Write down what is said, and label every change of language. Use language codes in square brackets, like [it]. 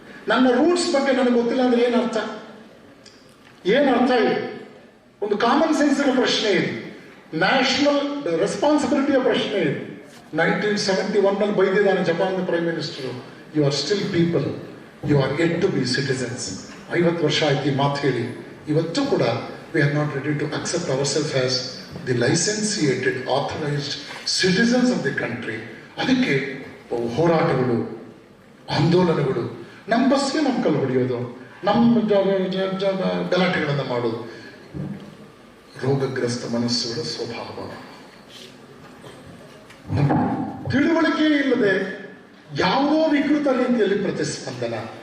[kn] ನನ್ನ ರೂಟ್ಸ್ ಬಗ್ಗೆ ನನಗೆ ಗೊತ್ತಿಲ್ಲ ಅಂದ್ರೆ ಏನರ್ಥ ಇದೆ? ಒಂದು ಕಾಮನ್ ಸೆನ್ಸಿನ ಪ್ರಶ್ನೆ ಇದೆ, ನ್ಯಾಷನಲ್ ರೆಸ್ಪಾನ್ಸಿಬಿಲಿಟಿಯ ಪ್ರಶ್ನೆ ಇದೆ. [en] 1971 [kn] ಬೈದಿದ್ದಾನೆ [en] Japan prime minister, you are still people, you are yet to be citizens. [kn] 50 ವರ್ಷ ಆಯ್ತು ಈ ಮಾತು ಹೇಳಿ. ಇವತ್ತು ಕೂಡ [en] we are not ready to accept ourselves as the licentiated, authorized citizens of the country. [kn] ಅದಕ್ಕೆ ಹೋರಾಟಗಳು, ಆಂದೋಲನಗಳು, ನಮ್ಮ ಬಸ್ಗೆ ನಮ್ಮ ಕಲ್ಲು ಹೊಡೆಯೋದು, ನಮ್ಮ ಗಲಾಟೆಗಳನ್ನು ಮಾಡೋದು ರೋಗಗ್ರಸ್ತ ಮನಸ್ಸುಗಳ ಸ್ವಭಾವ. ತಿಳುವಳಿಕೆ ಇಲ್ಲದೆ ಯಾವುದೋ ವಿಕೃತ ರೀತಿಯಲ್ಲಿ ಪ್ರತಿಸ್ಪಂದನ.